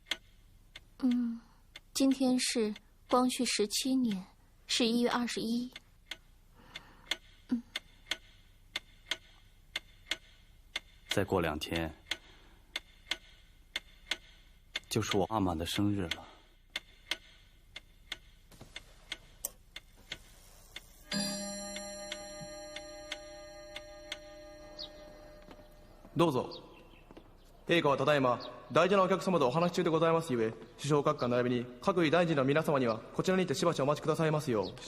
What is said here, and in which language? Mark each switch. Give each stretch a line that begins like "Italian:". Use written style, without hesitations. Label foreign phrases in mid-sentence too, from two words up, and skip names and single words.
Chinese: 今天是光绪17年11月21。再过2天就是我阿玛的生日了。
Japanese: どうぞ。陛下はただいま大事なお客様とお話し中でございますゆえ、首相閣下並びに各位大臣の皆様にはこちらにてしばしお待ちくださいますよう。